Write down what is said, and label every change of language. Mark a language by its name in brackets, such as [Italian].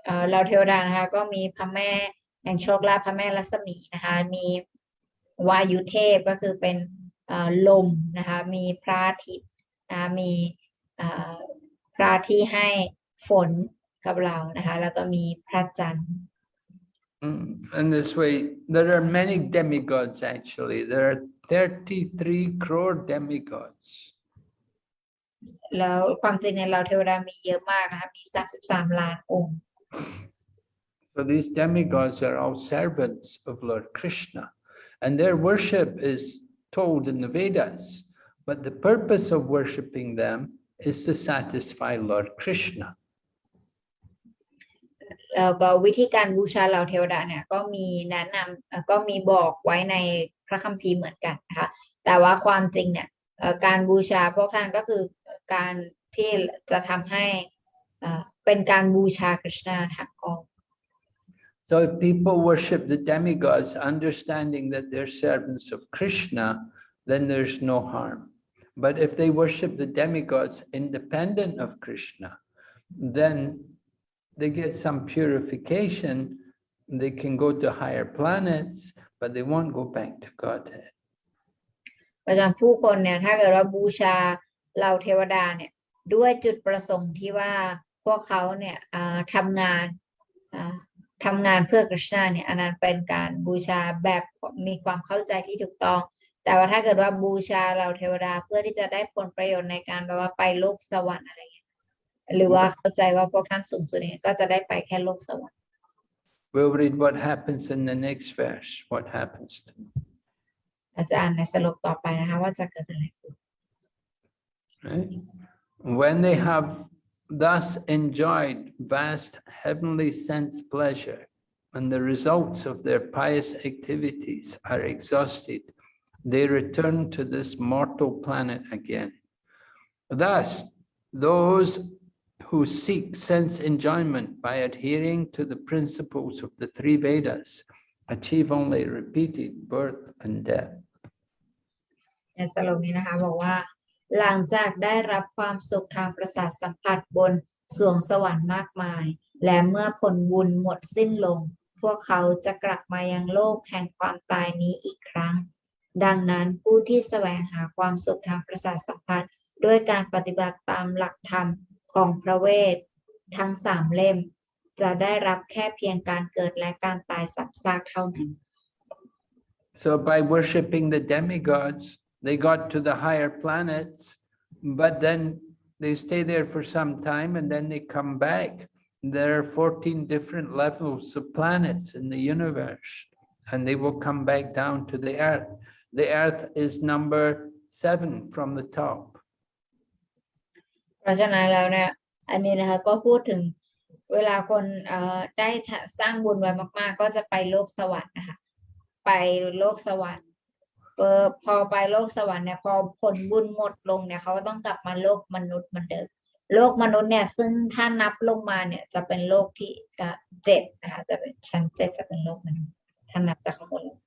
[Thai] เราเทวดานะคะก็มีพระแม่แห่งโชคลาภพระแม่รัศมีนะคะมีวายุเทพก็คือเป็นลมนะคะมีพระอาทิตย์นะคะมีพระที่ให้ฝนกับเรานะคะแล้วก็มีพระจันทร์ [English] In this way, there are many demigods actually. There are 33 crore demigods. [Thai] แล้วความจริงในเราเทวดามีเยอะมากนะคะมี33 ล้านองค์ [English] So these demigods are all servants of Lord Krishna, and their worship is told in the Vedas. But the purpose of worshipping them is to satisfy Lord Krishna. [Thai] แล้วก็วิธีการบูชาเหล่าเทวดาเนี่ยก็มีแนะนำก็มีบอกไว้ในพระคัมภีร์เหมือนกันนะคะแต่ว่าความจริงเนี่ยการบูชาพวกท่านก็คือการที่จะทำให้เป็นการบูชาคริชนาทั้งองค์ [English] So if people worship the demigods, understanding that they're servants of Krishna, then there's no harm. But if they worship the demigods independent of Krishna, then they get some purification, they can go to higher planets, but they won't go back to Godhead. [Thai] ประจำผู้คนเนี่ยถ้าเกิดว่าบูชาเหล่าเทวดาเนี่ยด้วยจุดประสงค์ที่ว่าพวกเขาเนี่ยทำงานเพื่อคริชนาเนี่ยอันนั้นเป็นการบูชาแบบมีความเข้าใจที่ถูกต้องแต่ว่าถ้าเกิดว่าบูชาเหล่าเทวดาเพื่อที่จะได้ผลประโยชน์ในการแบบว่าไปโลกสวรรค์อะไรอย่างเงี้ยหรือว่าเข้าใจว่าพวกท่านสูงสุดเนี่ยก็จะได้ไปแค่โลกสวรรค์ [English] We'll read what happens in the next verse. What happens to them? [Thai] อาจารย์ในสรุปต่อไปนะคะว่าจะเกิดอะไรขึ้น Right? [English] When they have thus enjoyed vast heavenly sense pleasure, and the results of their pious activities are exhausted, they return to this mortal planet again. Thus, those who seek sense enjoyment by adhering to the principles of the 3 Vedas achieve only repeated birth and death. [Thai] ในสรุปนี้นะคะบอกว่าหลังจากได้รับความสุขทางประสาทสัมผัสบนสวงสวรรค์มากมายและเมื่อผลบุญหมดสิ้นลงพวกเขาจะกลับมายังโลกแห่งความตายนี้อีกครั้งดังนั้นผู้ที่แสวงหาความสุขทางประสาทสัมผัสด้วยการปฏิบัติตามหลักธรรม ของพระเวททั้ง3 เล่มจะได้รับแค่เพียงการเกิดและการตายซ้ำซากเท่านั้น [English] So by worshipping the demigods, they got to the higher planets, but then they stay there for some time and then they come back. There are 14 different levels of planets in the universe, and they will come back down to the earth. The earth is number 7 from the top. [Thai] เพราะฉะนั้นแล้วเนี่ยอันนี้นะคะก็พูดถึงเวลาคนได้สร้างบุญไว้มากๆก็จะไปโลกสวรรค์นะคะไปโลกสวรรค์พอไปโลกสวรรค์เนี่ยพอผลบุญหมดลงเนี่ยเขาก็ต้องกลับมาโลกมนุษย์เหมือนเดิมโลกมนุษย์เนี่ยซึ่งถ้านับลงมาเนี่ยจะเป็นโลกที่7นะคะจะเป็นชั้น7จะเป็นโลกมนุษย์ถ้านับจากข้างบน